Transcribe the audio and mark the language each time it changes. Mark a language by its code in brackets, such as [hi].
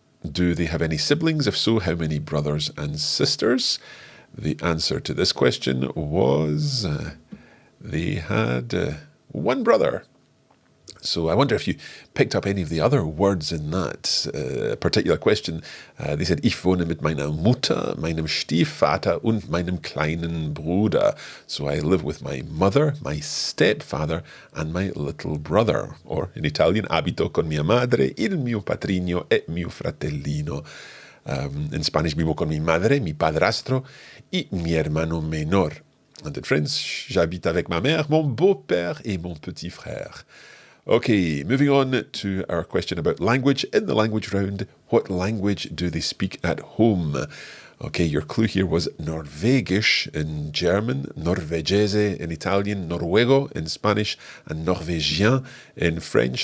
[en] Do they have any siblings? If so, how many brothers and sisters? The answer to this question was they had one brother. So I wonder if you picked up any of the other words in that particular question. They said, [de] ich wohne mit meiner Mutter, meinem Stiefvater und meinem kleinen Bruder. [en] So I live with my mother, my stepfather, and my little brother. Or in Italian, [it] abito con mia madre, il mio patrigno e mio fratellino. [en] In Spanish, [es] vivo con mi madre, mi padrastro, y mi hermano menor. [en] And in French, [fr] j'habite avec ma mère, mon beau-père et mon petit frère. [en] Okay, moving on to our question about language. In the language round, what language do they speak at home? Okay, your clue here was Norwegisch in German, Norvegese in Italian, Noruego in Spanish, and Norvégien in French.